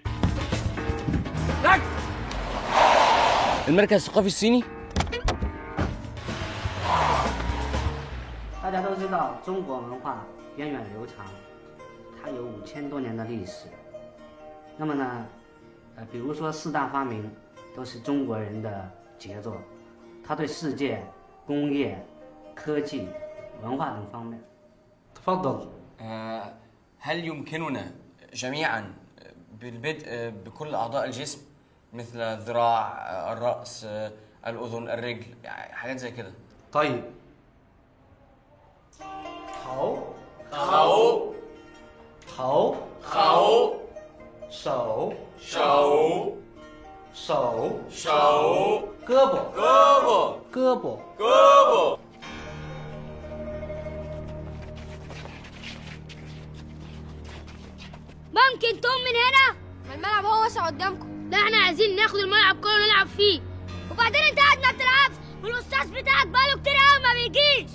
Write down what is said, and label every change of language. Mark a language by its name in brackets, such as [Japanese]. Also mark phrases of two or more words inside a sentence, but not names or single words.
[Arabic] لك المركز الثقافي الصيني. [Chinese] 大家都知道，中国文化源远流长，它有5000多年的历史。那么呢，比如说4大发明都是中国人的杰作，它对世界、工业、科技、文化等方面。 [Arabic] تفضل. هل يمكننا جميعا بالبدء بكل أعضاء الجسم مثل الذراع، الرأس، الأذن، الرجل، حاجات زي كده؟ طيب. [Chinese] 头头头头手手手手胳膊胳膊胳膊胳膊 [Arabic] ممكن تقوم من هنا؟ ما الملعب هو واسع قدامكم. لا احنا عايزين ناخد الملعب كله نلعب فيه. وبعدين انت قاعد ما بتلعبش والاستاذ بتاعك بقاله كتير قوي ما بيجيش.